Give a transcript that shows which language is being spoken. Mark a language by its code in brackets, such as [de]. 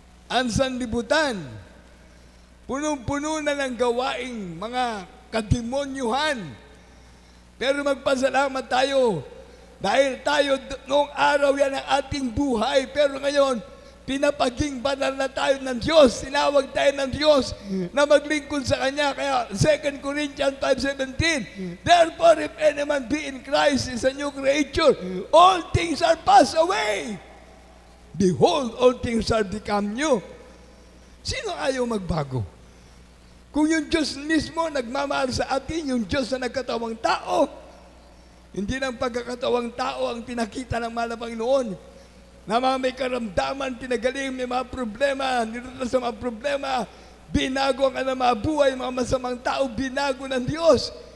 [tl] Ang sanlibutan, punong-puno na ng gawaing mga kademonyuhan. Pero magpasalamat tayo dahil tayo noong araw yan ang ating buhay. Pero ngayon, pinapaging banal na tayo ng Diyos. Tinawag tayo ng Diyos na maglingkod sa Kanya. [en] Kaya 2 Corinthians 5:17, therefore, if any man be in Christ, is a new creature. All things are passed away. Behold, all things are become new. [tl] Sino ayaw magbago? Kung yung Diyos mismo nagmamahal sa atin, yung Diyos na nagkatawang tao, hindi ng pagkakatawang tao ang pinakita ng mahal na Panginoon, na mga may karamdaman, pinagaling, may mga problema, nilutas sa mga problema, binago ang mga buhay, mga masamang tao, binago ng Diyos.